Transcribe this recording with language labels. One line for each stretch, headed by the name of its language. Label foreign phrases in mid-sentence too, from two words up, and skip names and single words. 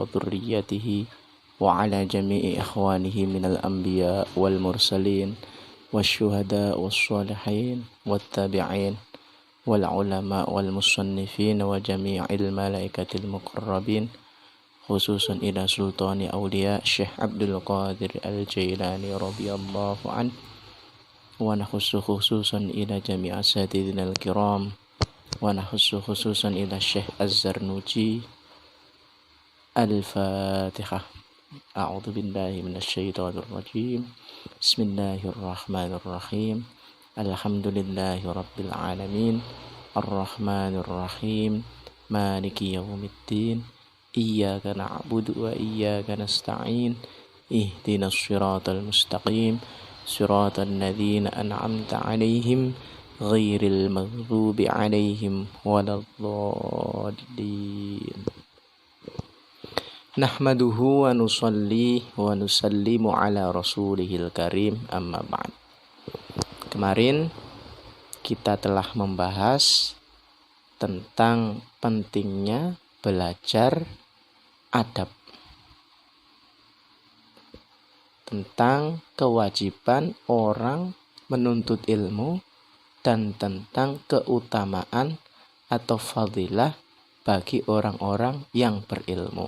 Arabic: ذريته وعلى جميع إخوانه من الأنبياء والمرسلين والشهداء والصالحين والتابعين والعلماء والمصنفين وجميع الملائكة المقربين، خصوصا إلى سلطان الأولياء الشيخ عبد القادر الجيلاني رضي الله عن، ونخص خصوصا إلى جميع أساتذتنا الكرام، ونخص خصوصا إلى الشيخ الزرنوجي. الفاتحة. أعوذ بالله من الشيطان الرجيم. بسم الله الرحمن الرحيم. الحمد لله رب العالمين. الرحمن الرحيم. مالك يوم الدين. إياك نعبد وإياك نستعين. اهدنا الصراط المستقيم. صراط الذين أنعمت عليهم غير المغضوب عليهم ولا الضالين. نحمده ونصلي ونسلم على رسوله الكريم، أما بعد.
Indonesian: Kemarin kita telah membahas tentang pentingnya belajar adab, tentang kewajiban orang menuntut ilmu, dan tentang keutamaan atau fadilah bagi orang-orang yang berilmu.